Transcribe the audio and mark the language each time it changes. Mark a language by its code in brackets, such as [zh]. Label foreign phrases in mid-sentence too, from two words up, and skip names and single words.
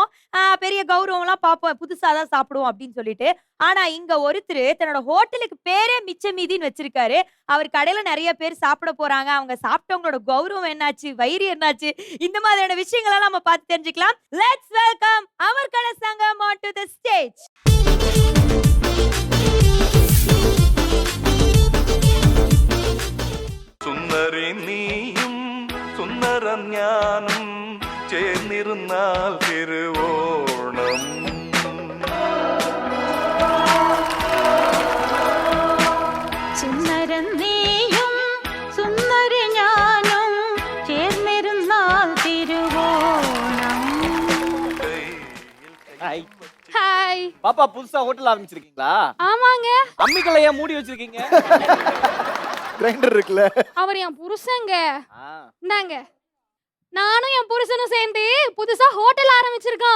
[ta] பெரிய கௌரவம் எல்லாம் பார்ப்போம், புதுசா தான் சாப்பிடுவோம் அப்படின்னு சொல்லிட்டு. ஆனா இங்க ஒருத்தர் தன்னோட ஹோட்டலுக்கு பேரே மிச்ச மீதின்னு வச்சிருக்காரு. அவர் கடையில நிறைய பேர் சாப்பிட போறாங்க. அவங்க சாப்பிட்டவங்களோட கௌரவம் என்னாச்சு, வயிறு என்னாச்சு, இந்த மாதிரியான விஷயங்களை நம்ம பார்த்து தெரிஞ்சுக்கலாம். [en] Let's welcome அமர்கல சங்கம் on to the stage. [ml] സുന്ദരി നീയും സുന്ദരം ഞാനും ചേർന്നിരുന്നാൽ തിരുവോണം. സുന്ദരൻ നീയും സുന്ദരി ഞാനും ചേർന്നിരുന്നാൽ തിരുവോണം. [ta] ஹாய் பாப்பா புதுசா ஹோட்டல் ஆரம்பிச்சிருக்கீங்களா? ஆமாங்க, அம்மிக்கல்ல ஏன் மூடி வச்சிருக்கீங்க? கிரைண்டர் இருக்குல்ல. அவர் என் புருஷங்க. இந்தாங்க, நானும் என் புருஷனும் சேர்ந்து புதுசா ஹோட்டல் ஆரம்பிச்சிருக்கோம்.